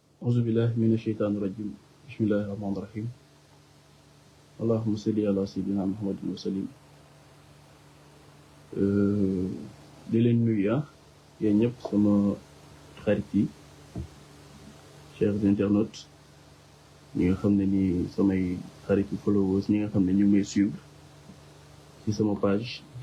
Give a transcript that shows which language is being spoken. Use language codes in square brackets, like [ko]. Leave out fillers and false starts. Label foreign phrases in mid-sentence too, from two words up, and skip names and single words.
[ar] أعوذ بالله من الشيطان الرجيم بسم الله الرحمن الرحيم اللهم صل على سيدنا محمد وسلم [wo] di leen nuyu yéen ñëpp sama xarit yi [fr] chers internautes [wo] ñi nga xam ne ni samay xarit yi followers ñi nga xam ne ñu ngi may suivre ci sama page